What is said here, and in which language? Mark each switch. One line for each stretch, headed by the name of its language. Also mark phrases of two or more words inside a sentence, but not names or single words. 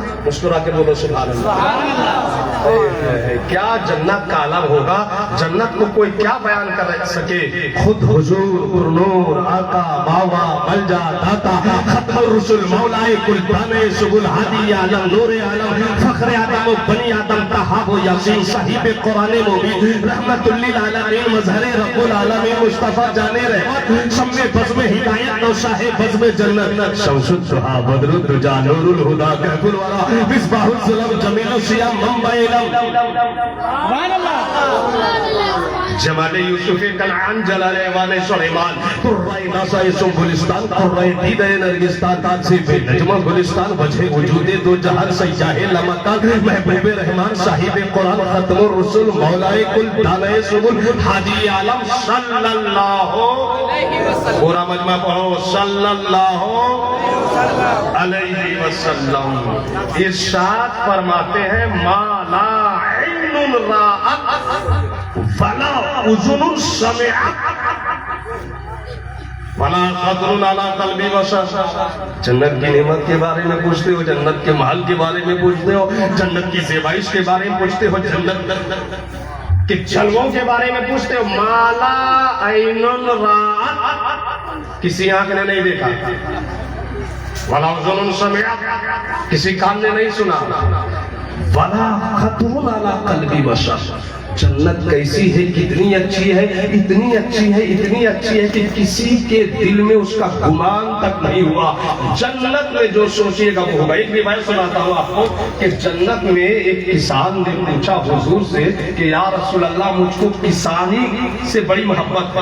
Urdu: مسکرا کے بولو
Arabic: سبحان اللہ۔
Urdu: کیا جنت کا عالم ہوگا، جنت کو کوئی کیا بیان کر سکے. خود حضور پر نور آقا باوا ملجا داتا ختم الرسل مولائے کل دانے سبل ہادی عالم نور عالم فخر آدم و بنی آدم تحاب و یاسین صاحب قرآن مبین رحمت للعالمین مظہر رب العالمین مصطفیٰ جانے رحمت شمع بزم ہدایت نو شاہ بزم جنت
Arabic: شمس الضحیٰ بدر الدجا نور الہدا کہف الورا مصباح الظلم
Urdu: جمیل السیام منبع علم جمال یوسف کنعان جلال ایوان سلیمان قرائے ناسا سنبلستان قرائے دید نرگستان تاجزیب نجمہ گلستان وجہ وجود دو جہان سیاہ لمکان محبوب رحمان صاحب قرآن ختم الرسل مولائے کل دانائے سبل حادی عالم
Arabic: صلی اللہ
Urdu: پورا مجمع پڑھو
Arabic: صلی اللہ علیہ وسلم.
Urdu: ارشاد فرماتے ہیں
Arabic: ما لا عین رأت ولا اذن سمعت ولا خطر علی قلب بشر.
Urdu: جنت کی نعمت کے بارے میں پوچھتے ہو، جنت کے محل کے بارے میں پوچھتے ہو، جنت کی زیبائش کے بارے میں پوچھتے ہو، جنت کے جلووں کے بارے میں پوچھتے ہو.
Arabic: مالا عین رأت
Urdu: کسی آنکھ نے نہیں دیکھا،
Arabic: ولا اذن سمعت
Urdu: کسی کان نے نہیں سنا،
Arabic: ولا خطر علی قلب بشر.
Urdu: جنت کیسی ہے، کتنی اچھی ہے، اتنی اچھی ہے، اتنی اچھی ہے کہ کسی کے دل میں اس کا گمان تک نہیں ہوا. جنت میں جو سوچیے گا وہ ہوگا. ایک روایت سناتا ہوں آپ کو کہ جنت میں ایک کسان نے پوچھا حضور سے کہ
Arabic: یا رسول اللہ
Urdu: مجھ کو کسانی سے بڑی محبت.